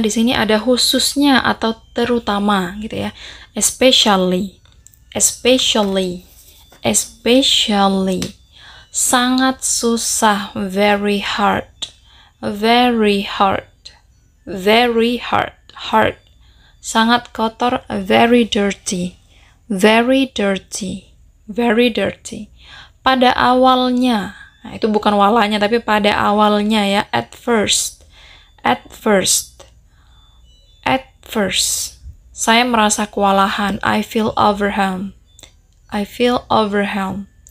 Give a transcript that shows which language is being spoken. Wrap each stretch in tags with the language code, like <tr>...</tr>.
<id>Di sini ada khususnya atau terutama gitu ya.</id> <en>Especially, especially, especially.</en> <id>Sangat susah,</id> <en>very hard, very hard, very hard, hard.</en> <id>Sangat kotor,</id> <en>very dirty, very dirty, very dirty.</en> <id>Pada awalnya, nah, itu bukan walanya, tapi pada awalnya ya,</id> <en>at first, at first, at first.</en> <id>Saya merasa kewalahan,</id> <en>I feel overwhelmed, I feel overwhelmed.</en>